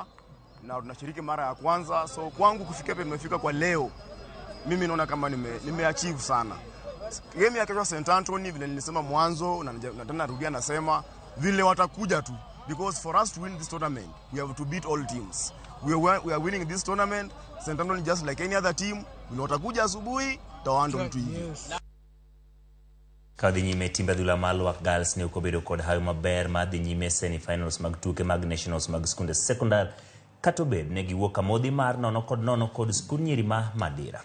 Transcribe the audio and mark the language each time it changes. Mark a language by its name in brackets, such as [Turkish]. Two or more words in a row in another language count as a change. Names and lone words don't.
[Swahili] na tunashiriki mara ya kwanza, so kwangu kufika penye tumefika kwa leo mimi naona kama nimeachieve sana. Game ya kesho St. Anthony vile nilisema mwanzo na tena narudia nasema vile watakuja tu, [English] because for us to win this tournament we have to beat all teams. We are winning this tournament. St. Anthony just like any other team, [Swahili] vile watakuja asubuhi tawando mtu hivi. [Luo (Kenya and Tanzania)] Kadhi nyime timba dhula Malwak Girls ne ukobedo kod hayo maber madhi nyime semi-finals mag tuke mag nationals mag skunde sekondar katobed ne giwuok amodhi mar 0-0 kod skund nyiri ma Madira.